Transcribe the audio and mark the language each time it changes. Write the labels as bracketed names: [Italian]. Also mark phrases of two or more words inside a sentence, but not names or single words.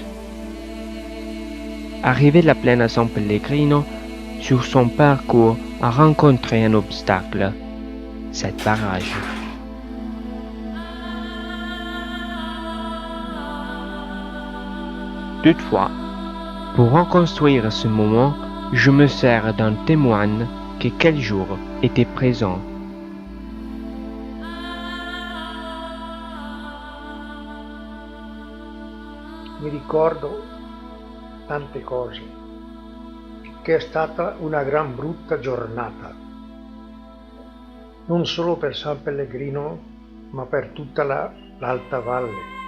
[French] Arrivé à la plaine à San Pellegrino, sur son parcours a rencontré un obstacle, cette barrage. Toutefois, pour reconstruire ce moment, je me sers d'un témoin qui quel jour était présent. [Italian] Mi ricordo tante cose, che è stata una gran brutta giornata, non solo per San Pellegrino, ma per tutta l'Alta Valle.